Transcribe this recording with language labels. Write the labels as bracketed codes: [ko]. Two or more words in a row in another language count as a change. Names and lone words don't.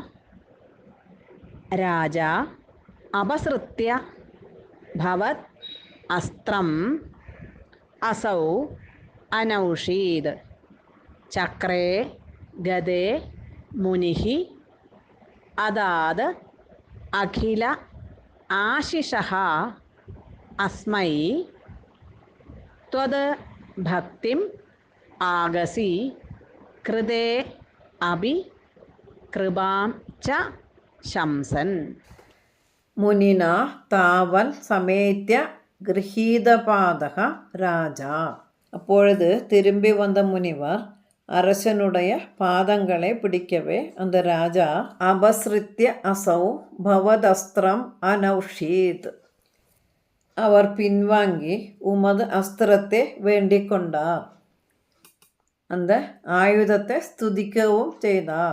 [sa] राजा अपसृत्य भवत् अस्त्रम् असौ अनौषीद् चक्रे गदे मुनिः अदाद अखिल आशिषः अस्मै त्वद् भक्तिम् आगसि कृते अपि കൃപാം ച ശംസൻ. മുനിന താവൽ സമേത്യ ഗൃഹീതപാദക രാജ. [ta] அப்பொழுது திரும்பி வந்த முனிவர் அரசனுடைய பாதங்களை பிடிக்கவே அந்த ராஜா [sa] अपसृत्य असौ भवदस्त्रम् अनौषीत्, [ta] அவர் பின்வாங்கி உமது அஸ்திரத்தை வேண்டிக் கொண்டார், அந்த ஆயுதத்தை ஸ்துதிக்கவும் செய்தார்.